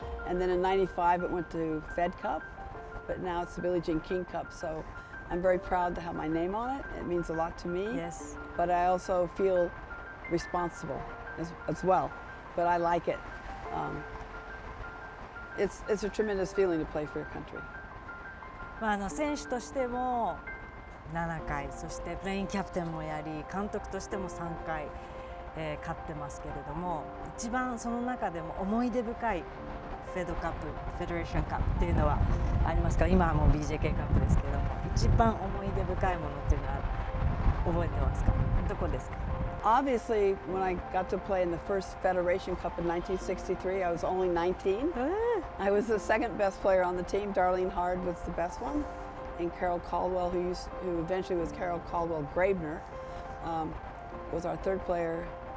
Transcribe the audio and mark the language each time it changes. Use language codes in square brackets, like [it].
[en] And then in '95 it went to Fed Cup, but now it's the Billie Jean King Cup. So I'm very proud to have my name on it. It means a lot to me. Yes. But I also feel responsible as well. But I like it. It's a tremendous feeling to play for your country. [ja] 選手としても7回、そしてプレインキャプテンもやり、監督としても3回、勝ってますけれども、一番その中でも思い出深いフェドカップ、フェデレーションカップっていうのはありますか？今はもう BJK カップですけれども、一番思い出深いものっていうのは覚えてますか？どこですか？ [en] Obviously, when I got to play in the first Federation Cup in 1963, I was only 19. I was the second best player on the team. Darlene Hard was the best one, and Carol Caldwell, who eventually was Carol Caldwell Grabner, was our third player.